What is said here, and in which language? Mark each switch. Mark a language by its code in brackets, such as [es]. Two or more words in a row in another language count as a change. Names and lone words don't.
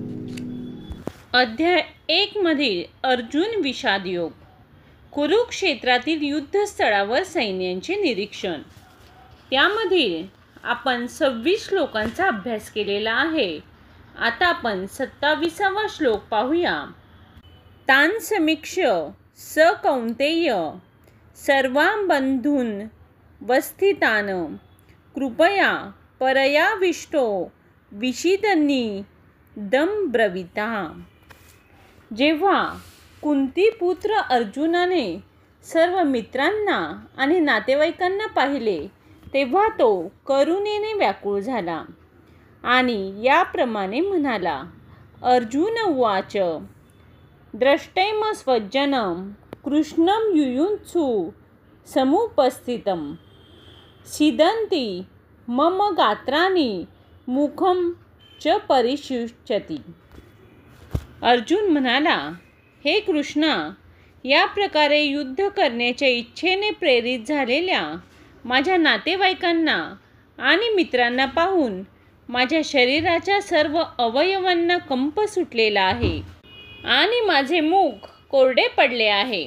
[mr] अध्याय 1 मधील अर्जुन विषाद योग. कुरुक्षेत्रातील युद्धस्थळावर सैन्यांचे निरीक्षण. त्यामधील आपण 26 श्लोकांचा अभ्यास केलेला आहे. आता आपण 27वा श्लोक पाहूया. [sa] तान समीक्ष्य स कौन्तेय सर्वां बंधून वस्थितान कृपया परयाविष्टो विषीदन्नी दम ब्रवीता. [mr] जेव्हा कुंतीपुत्र अर्जुनाने सर्व मित्रांना आणि नातेवाईकांना पाहिले तेव्हा तो करुणेने व्याकुळ झाला आणि याप्रमाणे म्हणाला. [sa] अर्जुन उवाच द्रष्टैम स्वजनं कृष्णं युयुत्सु समुपस्थितं सीदन्ति मम गात्राणि मुखं च परिशुष्यति. [mr] अर्जुन म्हणाला, हे कृष्णा, या प्रकारे युद्ध करण्याच्या इच्छेने प्रेरित झालेल्या माझ्या नातेवाईकांना आणि मित्रांना पाहून माझ्या शरीराच्या सर्व अवयवांना कंप सुटलेला आहे आणि माझे मुख कोरडे पडले आहे.